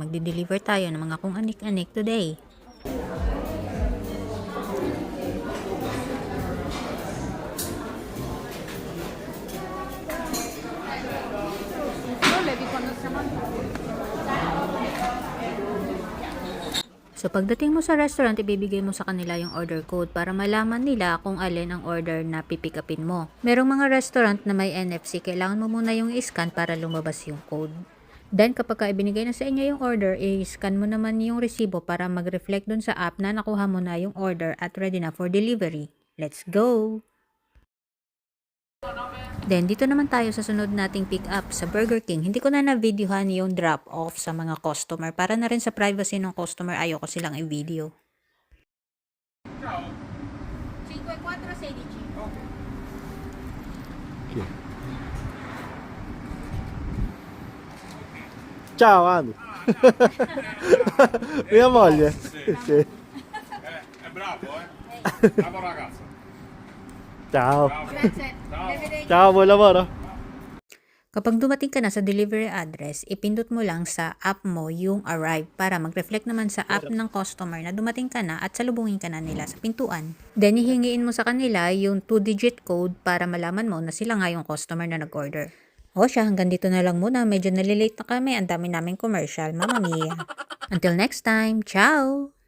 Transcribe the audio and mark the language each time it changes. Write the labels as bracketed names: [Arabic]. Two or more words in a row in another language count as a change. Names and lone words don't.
[Filipino] Magdi-deliver tayo ng mga kung anik-anik today. So pagdating mo sa restaurant, ibibigay mo sa kanila yung [English] order code [Filipino] para malaman nila kung alin ang order na pipick upin mo. Merong mga restaurant na may NFC, kailangan mo muna yung i-scan para lumabas yung code. Then kapag ibinigay na sa inyo yung order, i-scan mo naman yung resibo para mag-reflect dun sa app na nakuha mo na yung order at ready na [English] for delivery. Let's go! [Filipino] Then, dito naman tayo sa sunod nating pick up sa Burger King. Hindi ko na na-videohan yung drop-off sa mga customer. Para na rin sa privacy ng customer, ayoko silang i-video. [Italian] Ciao. 5416. Ok. Ciao Anu. Mia moglie. Sì. È bravo, Bravo ragazzo. Ciao. Bravo. Grazie. Ciao. Arrivederci. Ciao, buon lavoro. [Filipino] Kapag dumating ka na sa [English] delivery address, [Filipino] ipindot mo lang sa app mo yung arrive para mag-reflect naman sa app ng customer na dumating ka na at salubungin ka na nila sa pintuan. Then, hihingiin mo sa kanila yung [English] 2-digit code [Filipino] para malaman mo na sila nga yung customer na nag-order. O siya, hanggang dito na lang muna. Medyo nalilate na kami. Ang dami naming commercial. [Italian] Mamma mia. [English] Until next time. Ciao!